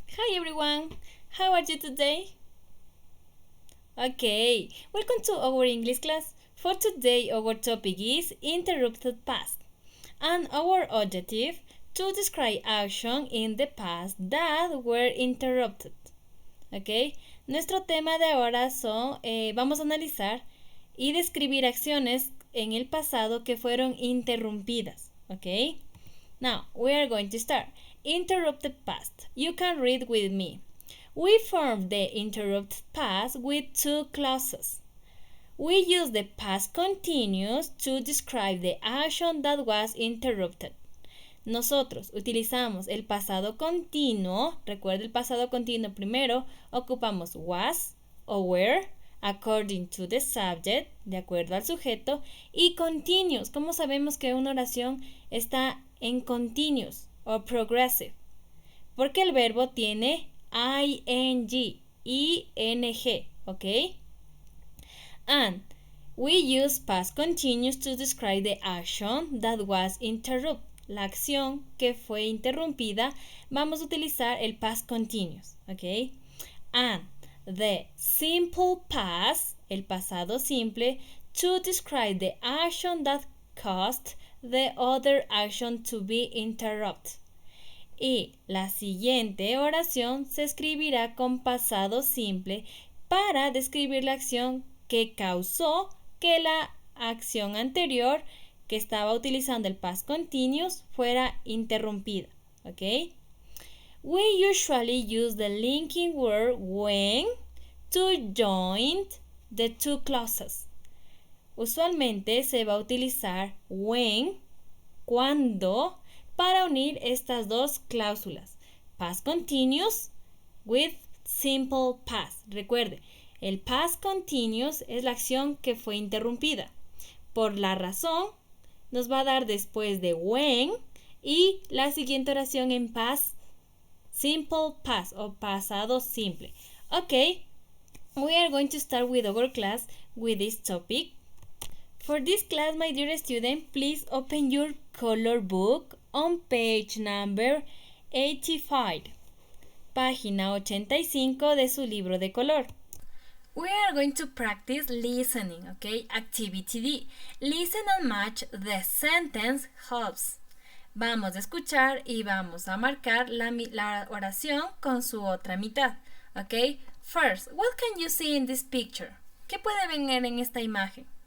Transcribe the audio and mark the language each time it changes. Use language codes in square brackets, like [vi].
[en] Hi everyone, how are you today? Okay, welcome to our English class. For today our topic is interrupted past and our objective to describe action in the past that were interrupted. [es] Okay, nuestro tema de ahora son, vamos a analizar y describir acciones en el pasado que fueron interrumpidas. [en] Okay, now we are going to start. Interrupted past. You can read with me. We form the interrupted past with two clauses. We use the past continuous to describe the action that was interrupted. [es] Nosotros utilizamos el pasado continuo. Recuerda el pasado continuo primero. Ocupamos was o were according to the subject, de acuerdo al sujeto. Y continuous. ¿Cómo sabemos que una oración está en continuous o progressive? Porque el verbo tiene ing, ing, ¿ok? [en] And we use past continuous to describe the action that was interrupted. [es] La acción que fue interrumpida, vamos a utilizar el past continuous, ¿ok? [en] And the simple past, el pasado simple, to describe the action that caused the other action to be interrupted. [es] Y la siguiente oración se escribirá con pasado simple para describir la acción que causó que la acción anterior que estaba utilizando el past continuous fuera interrumpida. ¿Ok? [en] We usually use the linking word when to join the two clauses. [es] Usualmente se va a utilizar when, cuando, para unir estas dos cláusulas, past continuous with simple past. Recuerde, el past continuous es la acción que fue interrumpida. Por la razón, nos va a dar después de when y la siguiente oración en past simple past o pasado simple. [en] Okay, we are going to start with our class with this topic. For this class, my dear student, please open your color book on page number 85, página 85 de su libro de color. We are going to practice listening, okay? Activity D. Listen and match the sentence helps. [es] Vamos a escuchar y vamos a marcar la oración con su otra mitad, okay? [en] First, what can you see in this picture? [es] ¿Qué puede ver en esta imagen?